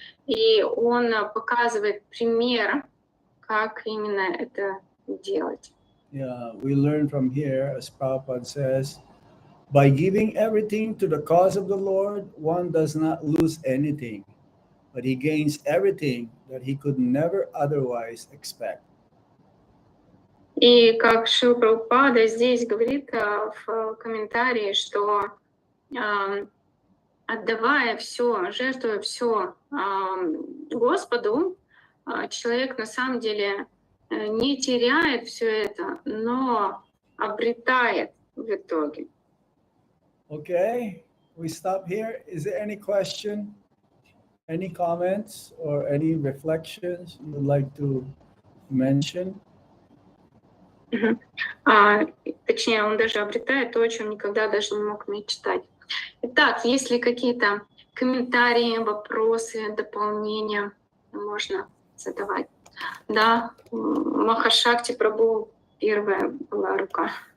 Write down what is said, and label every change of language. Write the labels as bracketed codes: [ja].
[ru] И он показывает пример, как именно это делать. [en] Yeah, we learn from here, as Prabhupada says, by giving everything to the cause of the Lord, one does not lose anything, but he gains everything that he could never otherwise expect. [ru] И как Шрила Прабхупада здесь говорит в комментарии, что отдавая все, жертвуя все Господу, человек на самом деле не теряет все это, но обретает в итоге. [en] Okay, we stop here. Is there any question, any comments, or any reflections you would like to mention? [ru] Точнее, он даже обретает то, о чем никогда даже не мог мечтать. Итак, есть ли какие-то комментарии, вопросы, дополнения, можно задавать? Да, Махашакти Прабху, первая была рука.